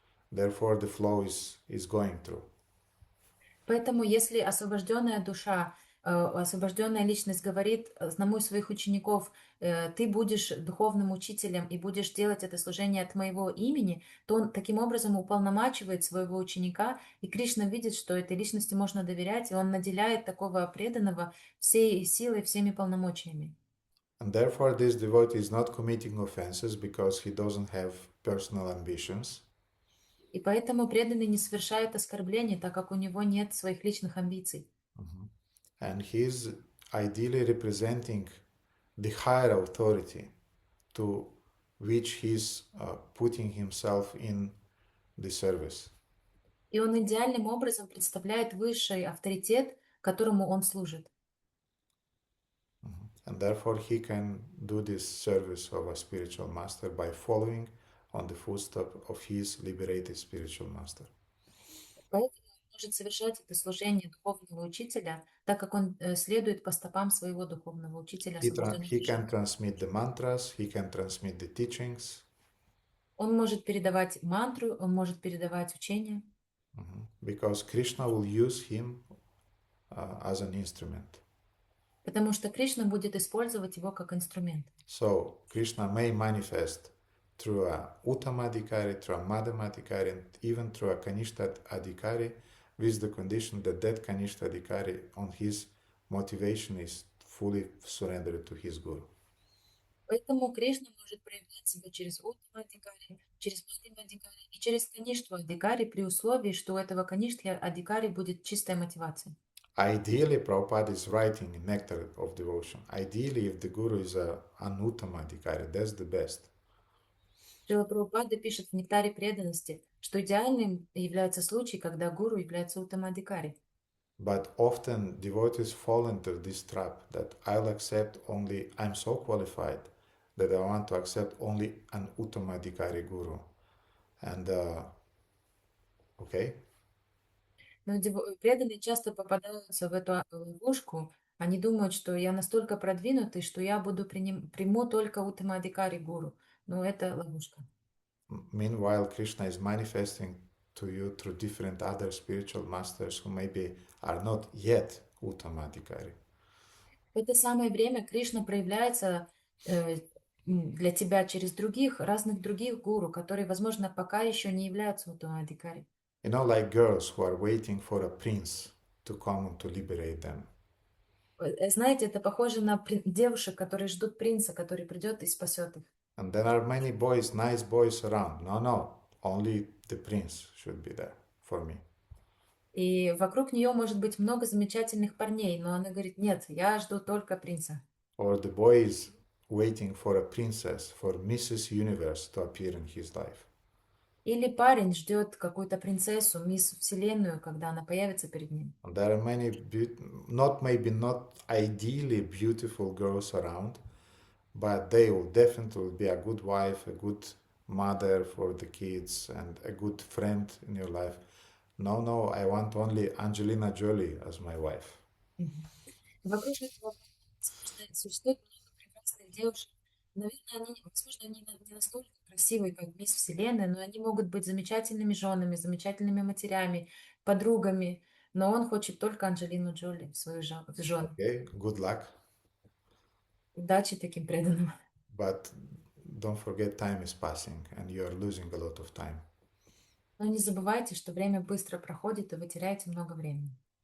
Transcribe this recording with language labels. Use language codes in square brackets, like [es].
[en] Therefore, the flow is going through. [ru] Поэтому, если освобожденная душа, освобожденная личность говорит одному из своих учеников, ты будешь духовным учителем и будешь делать это служение от моего имени, то он таким образом уполномачивает своего ученика, и Кришна видит, что этой личности можно доверять, и он наделяет такого преданного всей силой, всеми полномочиями. [en] And therefore, this devotee is not committing offenses because he doesn't have personal ambitions. [ru] И поэтому преданный не совершает оскорблений, так как у него нет своих личных амбиций. [en] And he is ideally representing the higher authority to which he is putting himself in the service. [ru] И он идеальным образом представляет высший авторитет, которому он служит. [en] And therefore, he can do this service of a spiritual master by following on the footsteps of his liberated spiritual master. [ru] Поэтому он может совершать это служение духовного учителя, так как он следует по стопам своего духовного учителя. [en] He can transmit the mantras, he can transmit the teachings. [ru] Он может передавать мантру, он может передавать учение. [en] Because Krishna will use him as an instrument. [ru] Потому что Кришна будет использовать его как инструмент. [en] So Krishna may manifest through a Uttama Adhikari, through a Madhyama Adhikari, and even through a Kanishta Adhikari, with the condition that that Kanishta Adhikari on his motivation is fully surrendered to his Guru. [ru] Поэтому Кришна может проявлять себя через Уттама Адхикари, через Мадхьяма Адхикари и через Каништху Адхикари при условии, что у этого Каништхи Адхикари будет чистая мотивация. [en] Ideally, Prabhupada is writing in Nectar of Devotion. Ideally, if the Guru is an Uttama Adhikari, that's the best. [ru] Шрила Прабхупада пишет в «Нектаре преданности», что идеальным является случай, когда гуру является уттамадхикари. [en] But often devotees fall into this trap that I'm so qualified that I want to accept only an uttama-adhikari guru. And, okay? [ru] Но преданные часто попадаются в эту ловушку. Они думают, что я настолько продвинутый, что я приму только уттамадхикари гуру. Но это ловушка. [en] Meanwhile, Krishna is manifesting to you through different other spiritual masters who maybe are not yet uttama-adhikari. [ru] В это самое время Кришна проявляется для тебя через разных других гуру, которые, возможно, пока еще не являются уттамадхикари. [en] You know, like girls who are waiting for a prince to come to liberate them. [ru] Знаете, это похоже на девушек, которые ждут принца, который придет и спасет их. [en] And there are many boys, nice boys around. No, only the prince should be there for me. [ru] И вокруг нее может быть много замечательных парней, но она говорит, нет, я жду только принца. [en] Or the boy is waiting for a princess, for Mrs. Universe to appear in his life. [ru] Или парень ждет какую-то принцессу, мисс Вселенную, когда она появится перед ним. [en] And there are many, not ideally beautiful girls around, but they will definitely be a good wife, a good mother for the kids, and a good friend in your life. No, I want only Angelina Jolie as my wife. [ru] Вокруг этого существует много прекрасных девушек. Наверное, возможно, они не настолько красивые, как мисс Вселенная, но они могут быть замечательными женами, замечательными матерями, подругами. Но он хочет только Анджелину Джоли, свою жену. [en] Okay, good luck. [ru] Удачи таким преданным. [en] But don't forget, time is passing, and you are losing a lot of time. [ru] Но не забывайте, что время быстро проходит, и вы теряете много времени.